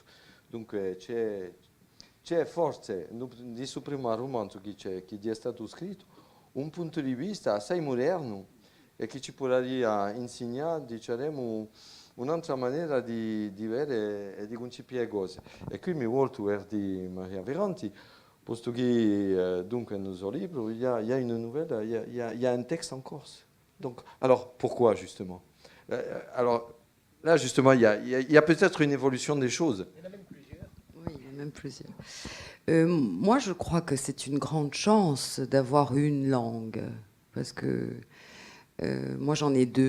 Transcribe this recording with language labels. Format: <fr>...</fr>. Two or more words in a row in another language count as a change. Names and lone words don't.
<it>Dunque c'è forse, di questo primo romanzo che è stato scritto, un punto di vista assai moderno e che ci potrebbe insegnare, diciamo, un'altra maniera di vedere e di concepire le cose. E qui mi volto verso Maria Veranti, posto che dunque nel suo libro</it> <fr>il y a une nouvelle, il y a un texte en corse. Donc, alors pourquoi justement Alors là justement, il y a peut-être une évolution des choses. Oui, il y en a même plusieurs. Moi, je crois que c'est une grande chance d'avoir une langue, parce que moi, j'en ai deux.</fr>